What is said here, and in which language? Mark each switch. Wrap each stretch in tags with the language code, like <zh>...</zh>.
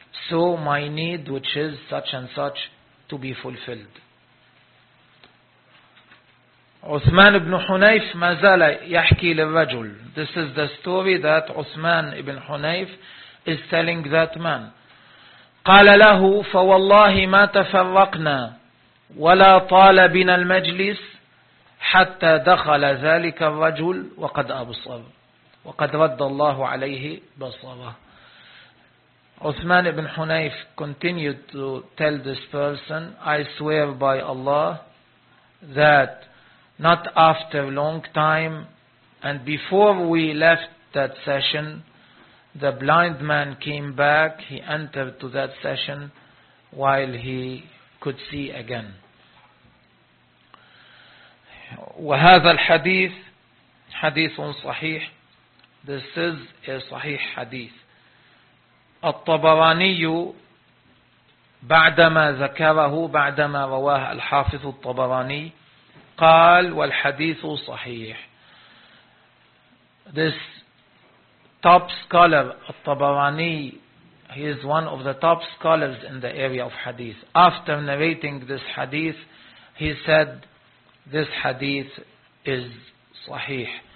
<en>So my need, which is such and such, to be fulfilled.</en> <ar>Uthman ibn Hunayf mazala yahki lirajul.</ar> <en>This is the story that Uthman ibn Hunayf is telling that man.</en> <ar>قال له فوالله ما تفرقنا ولا طال بنا المجلس حتى دخل ذلك الرجل وقد أبصر وقد رد الله عليه بصره.</ar> <en>Uthman ibn Hunayf continued to tell this person, I swear by Allah that not after long time and before we left that session, the blind man came back, he entered to that session while he could see again.</en> <ar>وهذا الحديث حديث صحيح.</ar> <en>This is a</en> <ar>صحيح حديث. الطبراني بعدما ذكره بعدما رواه الحافظ الطبراني قال والحديث صحيح.</ar> <en>This top scholar al-Tabarani, he is one of the top scholars in the area of hadith. After narrating this hadith, he said, this hadith is sahih.</en>